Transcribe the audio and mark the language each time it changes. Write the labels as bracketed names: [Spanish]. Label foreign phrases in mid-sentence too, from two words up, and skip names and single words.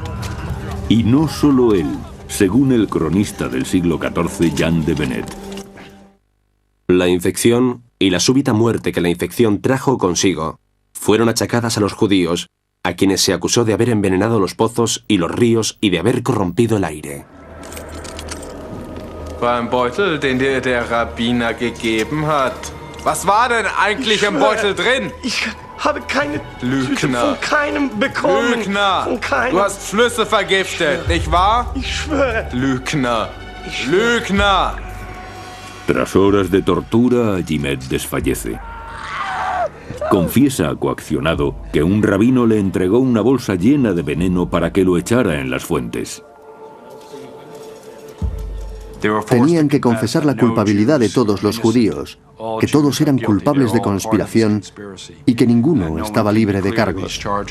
[Spanish] Y no solo él, según el cronista del siglo XIV, Jean de Benet. La infección y la súbita muerte que la infección trajo consigo fueron achacadas a los judíos, a quienes se acusó de haber envenenado los pozos y los ríos y de haber corrompido el aire. [German] Beim Beutel, den dir der Rabbiner gegeben hat. Was war denn eigentlich im Beutel drin? Ich habe keine Tüte Lügner. von keinem bekommen. Lügner. Von keinem. Du hast Flüsse vergiftet, nicht wahr? Ich schwöre. Lügner. Lügner. [Spanish] Tras horas de tortura, Agimed desfallece. Confiesa, coaccionado, que un rabino le entregó una bolsa llena de veneno para que lo echara en las fuentes. Tenían que confesar la culpabilidad de todos los judíos, que todos eran culpables de conspiración y que ninguno estaba libre de cargos.